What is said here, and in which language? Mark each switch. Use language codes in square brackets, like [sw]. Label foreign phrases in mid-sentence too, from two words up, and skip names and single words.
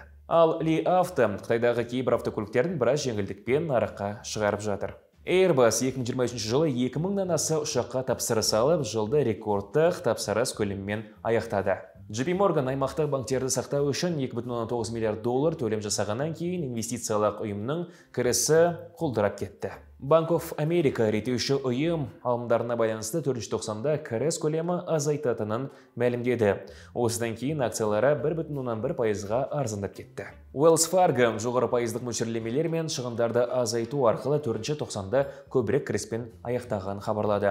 [kk] Ал Li Auto Қытайдағы кейбір автокөліктерін біраз жеңілдікпен нарыққа шығарып жатыр. Airbus 2023 жылы 2000-нан аса ұшаққа тапсырыс алып, жылды рекордтық тапсырыс көлемімен аяқтады. JP Morgan аймақтық банктерді сақтау үшін $2,9 миллиард төлем жасағаннан кейін инвестициялық ұйымның кірісі құлдырап кетті. Bank of America реттеуші ұйым алымдарына байланысты 490-да кіріс көлемі азайтатынын мәлімдеді. Осыдан кейін акциялары 1,1%-ға арзандап кетті. Wells Fargo жоғары пайыздық мөлшерлемелер мен шығындарды азайту арқылы 490-да көбірек кіріспен аяқтаған хабарлады.